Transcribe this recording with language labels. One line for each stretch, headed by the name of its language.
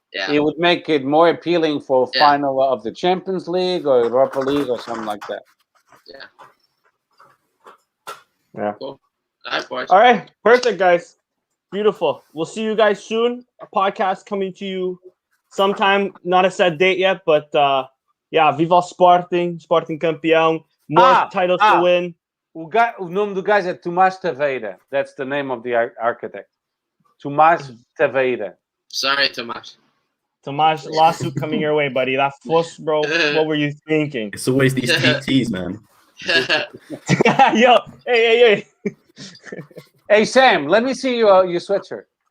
English: It would make it more appealing for final of the Champions League or Europa League or something like that. Yeah. Cool. All right. Perfect, guys. Beautiful. We'll see you guys soon. A podcast coming to you sometime. Not a set date yet, but Viva Sporting campeão. More titles to win.
Portuguese: O nome do guy é Tomás Taveira.
English: That's the name of the architect. Tomás Taveira. Sorry, Tomás. Tomás, lawsuit coming your way, buddy. That fuss, bro. What were you thinking? It's always these PTs, man. Yo, hey. Hey, Sam, let me see your sweatshirt.